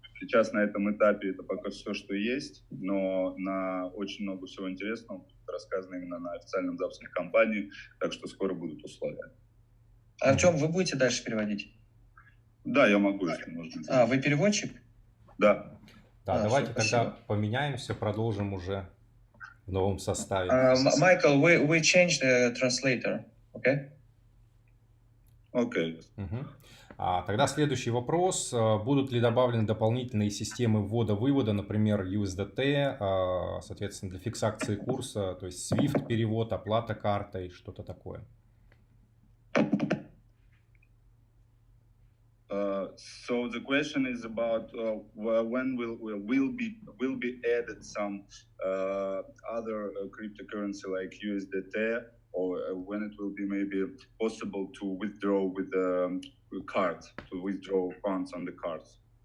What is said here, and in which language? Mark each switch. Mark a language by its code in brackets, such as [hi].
[ru] Сейчас на этом этапе это пока все, что есть, но на очень много всего интересного будет рассказано именно на официальном запуске компании, так что скоро будут условия. Артем, вы будете дальше переводить? Да, я могу, если нужно. Вы переводчик? Да. Да, давайте тогда поменяемся, продолжим уже в новом составе. [en] Michael, we changed the translator, okay? [ru] Окей. Тогда следующий вопрос. Будут ли добавлены дополнительные системы ввода-вывода, например, USDT, соответственно, для фиксации курса, то есть SWIFT перевод, оплата картой, что-то такое? [en] So the question is about when will be added some other cryptocurrency like USDT, or when it will be maybe possible to withdraw with the card, to withdraw funds on the cards.